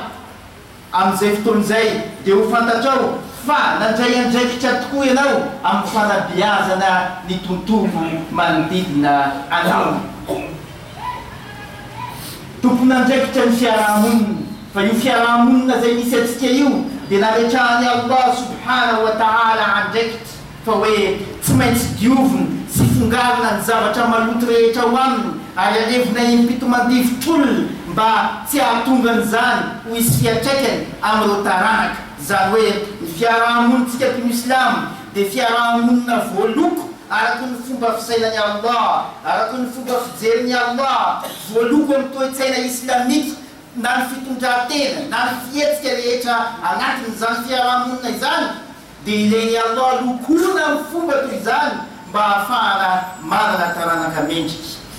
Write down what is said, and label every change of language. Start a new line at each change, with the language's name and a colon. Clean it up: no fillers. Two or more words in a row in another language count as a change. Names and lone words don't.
Malagasy: Amin'izay fotoan'izay dia ho fantatrao fa nandray andraikitra tokoa ianao amin'ny fanabeazana ny tontolo manodidina anao. Tompon'andraikitra ny fiarahamonina, fa io fiarahamonina zay misy atsika io dia nametrahany Allah
Arabic: subhanahu wa ta'ala
Malagasy: andraikitra fa hoe tsy maintsy diovina sy fongarina ny zavatra maloto rehetra ho aminy, ary alevina impito mandivitr'olona mba tsy ahatonga an'izany ho isy fiantraikany amin'ireo taranaka. Zany hoe ny fiarahamonintsika mpino Islam dia fiarahamonina voaloko araky ny fomba fisainan'ny Allah, araky ny fomba fijerin'ny Allah, voaloko amin'ny toe-tsaina islamika na ny fitondran-tena na ny fihetsika rehetra anatin'izany fiarahamonina izany, dia ilainy Allah lokona amin'ny fomba toy izany mba ahafahana manana taranaka mendrika.